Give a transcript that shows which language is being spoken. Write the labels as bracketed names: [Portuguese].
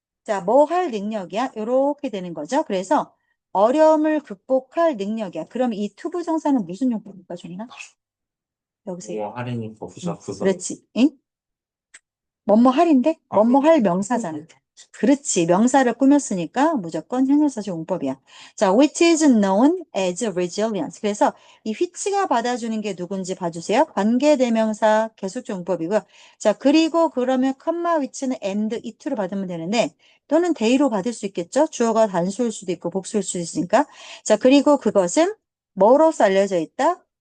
[Korean] 자, 뭐 할 능력이야? 이렇게 되는 거죠. 그래서 어려움을 극복할 능력이야. 그럼 이 투부정사는 무슨 용법일까, 존나? 여기서 할인이 부사. 그렇지. 응? 뭐뭐 할인데? 뭐뭐 할 명사잖아. 그렇지. 명사를 꾸몄으니까 무조건 형용사적 용법이야. [English] 자, which is known as resilience. [Korean] 그래서 이 which가 받아주는 게 누군지 봐주세요. 관계대명사 계속적 용법이고요. 자, 그리고 그러면 컴마 which는 and it로 받으면 되는데 또는 they로 받을 수 있겠죠? 주어가 단수일 수도 있고 복수일 수도 있으니까. 자, 그리고 그것은 뭐로서 알려져 있다?